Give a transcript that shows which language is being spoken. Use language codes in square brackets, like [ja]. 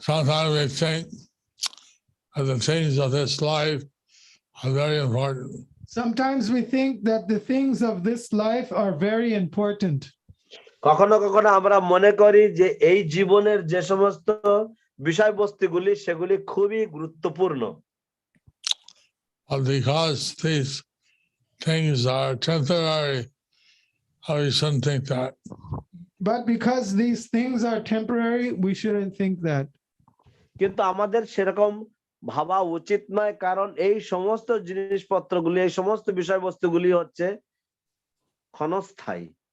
[en] Sometimes we think that the things of this life are very important. Sometimes we think that the things of this life are very important. [bn] কখনো কখনো আমরা মনে করি যে এই জীবনের যে সমস্ত বিষয়বস্তুগুলি সেগুলি খুবই গুরুত্বপূর্ণ। [en] But because these things are temporary, we shouldn't think that. But because these things are temporary, we shouldn't think that. [bn] কিন্তু আমাদের সেরকম ভাবা উচিত নয়, কারণ এই সমস্ত জিনিসপত্রগুলি, এই সমস্ত বিষয়বস্তুগুলি হচ্ছে ক্ষণস্থায়ী।